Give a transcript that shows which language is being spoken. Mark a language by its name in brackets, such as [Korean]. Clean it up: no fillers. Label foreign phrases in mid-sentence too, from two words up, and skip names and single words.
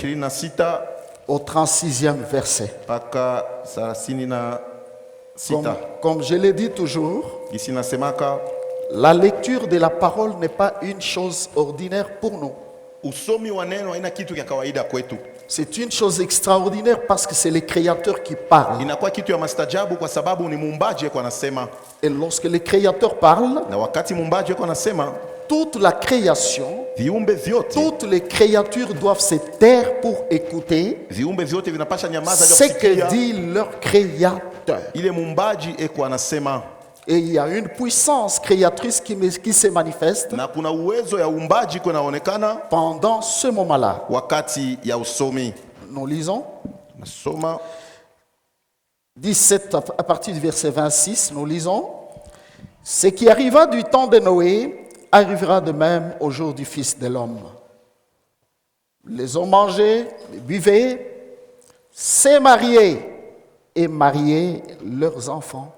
[Swahili] sita [French] au 36e verset. [Swahili] mpaka 36. [French] Comme je l'ai dit toujours, [Swahili] Gisi nasemaka [French] la lecture de la parole n'est pas une chose ordinaire pour nous. [Swahili] usomi wa neno haina kitu kya kawaida kwetu. [French] C'est une chose extraordinaire parce que c'est le Créateur qui parle. [Swahili] Inakuwa kitu ya mastajabu kwa sababu ni muumbaji yeko anasema, [French] Et lorsque le Créateur parle, [Swahili] na wakati muumbaji yeko anasema, [French] toute la création, [Swahili] viumbe vyote, [French] toutes les créatures doivent se taire pour écouter [Swahili] viumbe vyote vinapasha nyamaza [French] ce [Swahili] kwa [French] que [Swahili] kusikia [French] dit leur Créateur. [Swahili] ile muumbaji eko anasema. [French] Et il y a une puissance créatrice qui se manifeste [Swahili] Na kuna uwezo ya uumbaji kunaonekana [French] pendant ce moment-là. [Swahili] wakati ya usomi. [French] Nous lisons [Swahili] Nasoma [French] 17 à partir du verset 26, nous lisons: ce qui arriva du temps de Noé arrivera de même au jour du Fils de l'homme. Les hommes mangeaient, les buvaient, se mariaient et mariaient leurs enfants.